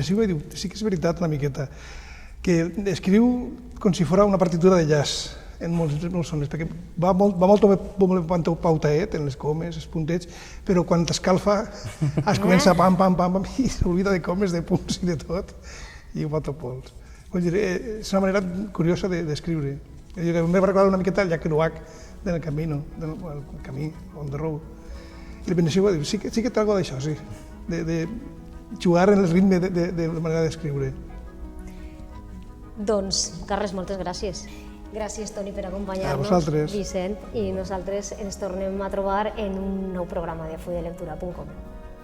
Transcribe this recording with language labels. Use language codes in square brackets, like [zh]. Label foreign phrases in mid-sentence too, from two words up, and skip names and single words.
[ca] El Menesiu diu, sí que és veritat una miqueta. que escriu com si fos una partitura de jazz en molts sones, perquè va molt pautaet en les comes, els puntets, però quan t'escalfa es comença pam, pam, pam, i s'oblida de comes, de punts i de tot, i ho va tot pols. És una manera curiosa d'escriure. Em va recordar una miqueta el Jack Kerouac del Camino, del camí, on the road. I el Benessiu va dir, sí que té alguna d'això, sí, de jugar en el ritme de la manera d'escriure. Doncs, Carles, moltes gràcies. Gràcies, Toni, per acompanyar-nos. A vosaltres. Vicent, i nosaltres ens tornem a trobar en un nou programa de fuidelectura.com.